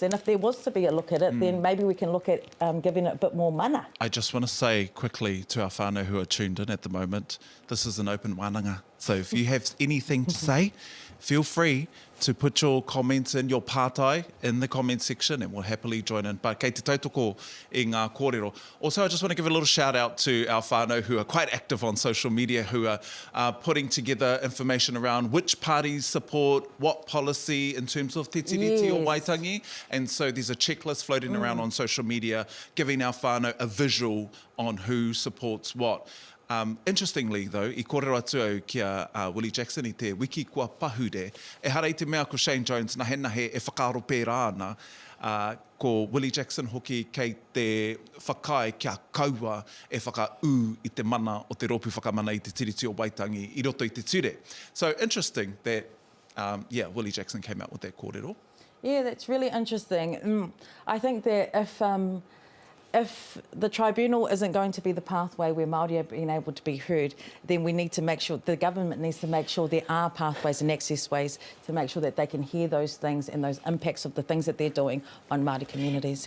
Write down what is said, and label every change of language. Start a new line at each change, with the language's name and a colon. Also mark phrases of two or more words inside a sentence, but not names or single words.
English: And if there was to be a look at it, then maybe we can look at giving it a bit more mana. I just want to say quickly to our whānau who are tuned in at the moment, this is an open wānanga. So if you have anything to say, feel free to put your comments in, your pātai, in the comment section, and we'll happily join in.
Māori: But kei te tautoko i ngā kōrero.
English: Also, I just want to give a little shout out to our whānau who are quite active on social media, who are putting together information around which parties support what policy in terms of
Māori: te tiriti
English: or Waitangi. And so there's a checklist floating around on social media, giving our whānau a visual on who supports what. Interestingly, though,
Māori: I kōrero atu au kia Willie Jackson i te wiki kua pahure, e hara i te mea ko Shane Jones nahe e whakaaro pērā ana, ko Willie Jackson hoki kei te whakae kia kaua e whakau i te mana o te ropu whakamana i te tiriti o Waitangi i roto i te ture.
English: So interesting that, Willie Jackson came out with that kōrero. Yeah, that's really interesting. I think that if the tribunal isn't going to be the pathway where Māori are being able to be heard, then we need to make sure, the government needs to make sure there are pathways and access ways to make sure that they can hear those things and those impacts of the things that they're doing on Māori communities.